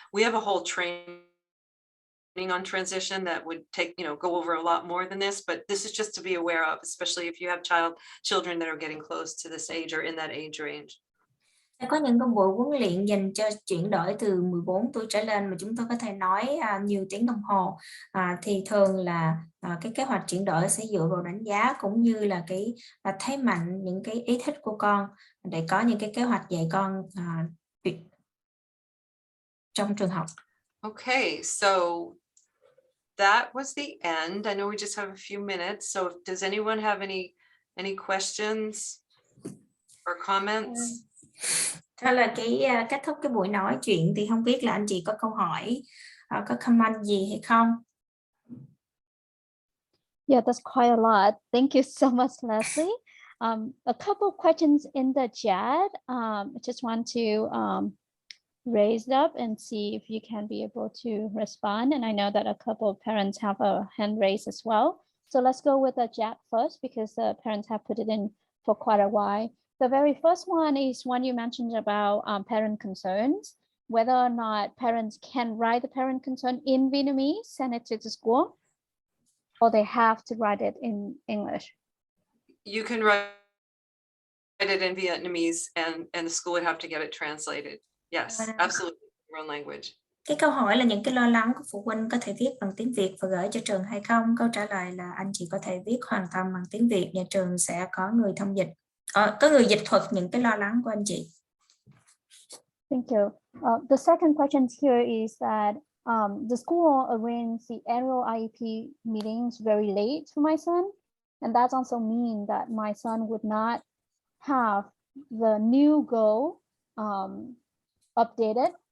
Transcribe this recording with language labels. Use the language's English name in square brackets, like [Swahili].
[English] We have a whole training on transition that would take, go over a lot more than this, but this is just to be aware of, especially if you have children that are getting close to this age or in that age range. [Vietnamese] Sẽ có những buổi huấn luyện dành cho chuyển đổi từ 14 tuổi trở lên mà chúng tôi có thể nói nhiều tiếng đồng hồ. Thì thường là cái kế hoạch chuyển đổi sẽ dựa vào đánh giá cũng như là cái thế mạnh, những cái ý thích của con để có những cái kế hoạch dạy con trong trường học. [English] Okay, so that was the end. I know we just have a few minutes. So does anyone have any questions or comments? [Vietnamese] Đó là cái kết thúc cái buổi nói chuyện, thì không biết là anh chị có câu hỏi, có comment gì hay không? [English] Yeah, that's quite a lot. Thank you so much, Leslie. A couple questions in the chat. Just want to raise it up and see if you can be able to respond. And I know that a couple of parents have a hand raised as well. So let's go with the chat first because the parents have put it in for quite a while. The very first one is one you mentioned about parent concerns, whether or not parents can write the parent concern in Vietnamese, send it to the school, or they have to write it in English. You can write it in Vietnamese and the school would have to get it translated. Yes, absolutely, your own language. [Vietnamese] Cái câu hỏi là những cái lo lắng của phụ huynh có thể viết bằng tiếng Việt và gửi cho trường hay không? Câu trả lời là anh chị có thể viết hoàn toàn bằng tiếng Việt, nhà trường sẽ có người thông dịch, có người dịch thuật những cái lo lắng của anh chị. [English] Thank you. The second question here is that the school arranged the annual IEP meetings very late for my son, and that also means that my son would not have the new goal updated.